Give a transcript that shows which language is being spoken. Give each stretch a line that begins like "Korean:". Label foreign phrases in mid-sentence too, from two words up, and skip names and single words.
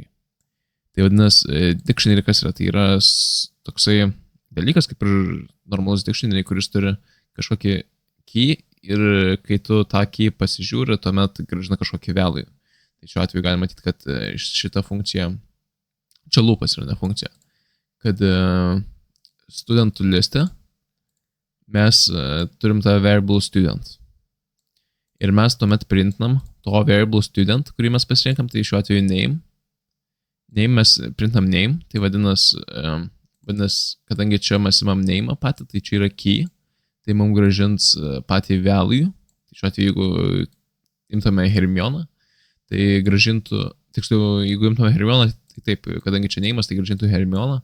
Lithuanian: Tai vadinasi, dictionary kas yra? Tai yra toksai dalykas, kaip ir normalus dictionary, kuris turi kažkokį key ir kai tu tą key pasižiūri, tuomet grąžina kažkokį value. Tai šiuo atveju galima matyti, kad šita funkcija, čia loopas yra ne funkcija, kad studentų liste mes turim tą
English: variable student.
Lithuanian: Ir mes tuomet printinam to
English: variable student,
Lithuanian: kurį mes pasirinkam, tai šiuo atveju name. Name mes printinam name, tai vadinasi, kadangi čia mes imam name patį, tai čia yra key, tai mums grąžins patį value. Tai šiuo atveju, jeigu imtume Hermioną, tai grąžintų, tiksliau, jeigu imtume Hermioną, tai taip, kadangi čia name'as, tai grąžintų Hermioną.